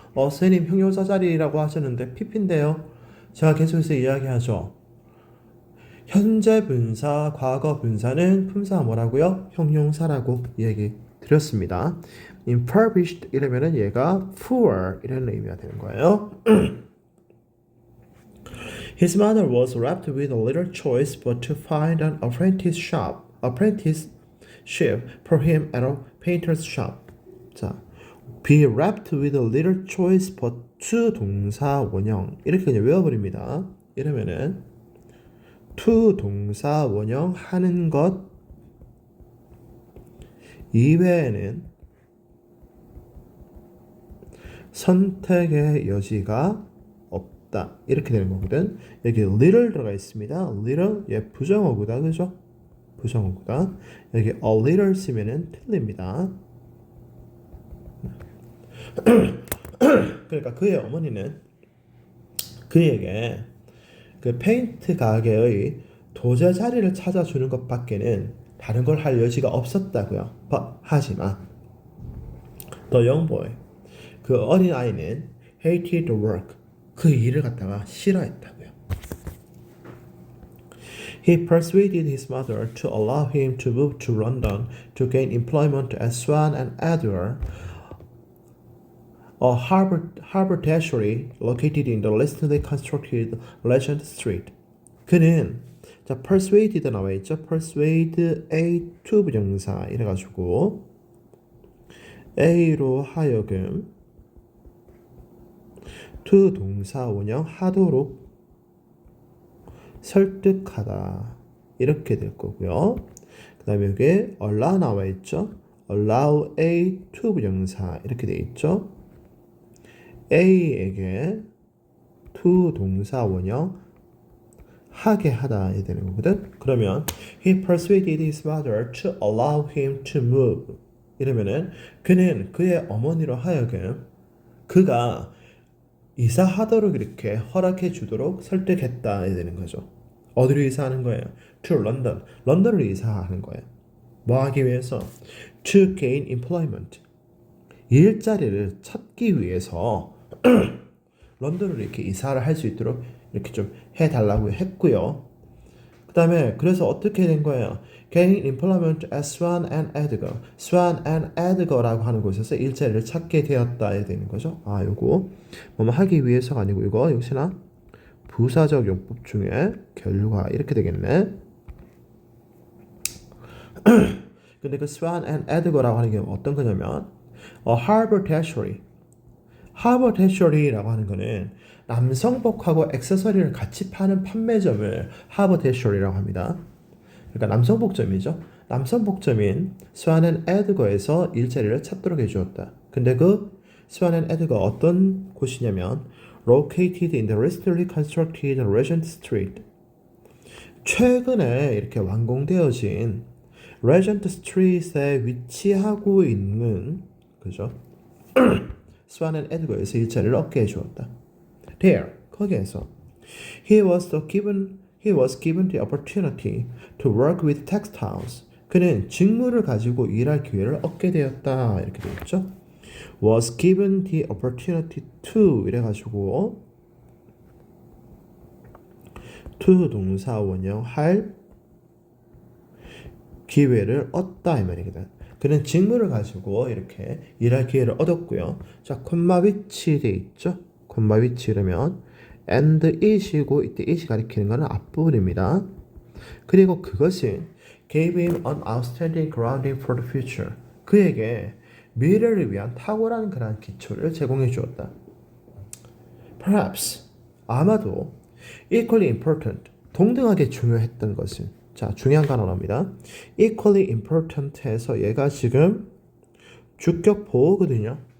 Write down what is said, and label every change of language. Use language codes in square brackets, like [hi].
[ko] 선생님 형용사 자리라고 하셨는데 PP인데요. 제가 계속해서 이야기하죠. 현재 분사, 과거 분사는 품사 뭐라고요? 형용사라고 얘기 드렸습니다. impoverished 이러면은 얘가 poor 이런 의미가 되는 거예요. [en] His mother was left with a little choice but to find an apprenticeship for him at a painter's shop. [ko] 자, [en] be wrapped with a little choice but to [ko] 동사 원형 이렇게 그냥 외워버립니다. 이러면은 to 동사 원형 하는 것 이외에는 선택의 여지가 없다 이렇게 되는 거거든. 여기 little 들어가 있습니다. little 부정어구다 그죠? 부정어구다. 여기 a little 쓰면은 틀립니다. 그러니까 그의 어머니는 그에게 그 페인트 가게의 도제 자리를 찾아주는 것밖에는 다른 걸 할 여지가 없었다고요. 하지만 [en] the young boy [ko] 그 어린 아이는 [en] hated the work [ko] 그 일을 갖다가 싫어했다고요. [en] He persuaded his mother to allow him to move to London to gain employment at Swan and Edward, a haberdashery located in the recently constructed Regent Street. [ko] 그는 자 persuaded 나와 있죠. persuade A to 부정사 이래가지고 A로 하여금 to 동사 원형 하도록 설득하다 이렇게 될 거고요. 그 다음에 여기 allow 나와 있죠. allow A to 부정사 이렇게 돼 있죠. A에게 to 동사 원형 하게 하다 해야 되는 거거든. [en] 그러면 he persuaded his mother to allow him to move. [ko] 이러면은 그는 그의 어머니로 하여금 그가 이사하도록 이렇게 허락해 주도록 설득했다 해야 되는 거죠. 어디로 이사하는 거예요? [en] To London. [ko] 런던으로 이사하는 거예요. 뭐 하기 위해서? [en] To gain employment. [ko] 일자리를 찾기 위해서 런던으로 이렇게 이사를 할 수 있도록 이렇게 좀 해달라고 했고요. 그 다음에 그래서 어떻게 된 거예요? [en] Gain employment at Swan and Edgar. [ko] Swan and Edgar라고 하는 곳에서 일자리를 찾게 되었다 해야 되는 거죠. 아, 요거 뭐 하기 위해서가 아니고 이거 역시나 부사적 용법 중에 결과 이렇게 되겠네. 근데 그 Swan and Edgar라고 하는 게 어떤 거냐면 haberdashery. haberdashery라고 하는 거는 남성복하고 액세서리를 같이 파는 판매점을 haberdashery라고 합니다. 그러니까 남성복점이죠. 남성복점인 Swan and Edgar에서 일자리를 찾도록 해주었다. 근데 그 [en] Swan and Edgar [ko] 어떤 곳이냐면 [en] located in the recently constructed Regent Street. [ko] 최근에 이렇게 완공되어진 Regent Street에 위치하고 있는 그죠? Swan and Edgar에서 일자리를 얻게 해주었다. [en] There, [ko] 거기에서 [en] he was given the opportunity to work with textiles. [ko] 그는 직무를 가지고 일할 기회를 얻게 되었다. 이렇게 되어 있죠. Was given the opportunity to 이래가지고 to 동사 원형 할 기회를 얻다 이 말이거든. 그는 직무를 가지고 이렇게 일할 기회를 얻었고요. 자, 콤마 위치 돼 있죠. 콤마 위치 이러면 and it이고 이때 it이 가리키는 것은 앞부분입니다. 그리고 그것이 [en] gave him an outstanding grounding for the future. [ko] 그에게 미래를 위한 탁월한 그러한 기초를 제공해 주었다. Perhaps 아마도 [en] equally important [ko] 동등하게 중요했던 것은 자 중요한 단어입니다. equally important해서 얘가 지금 주격 보어거든요.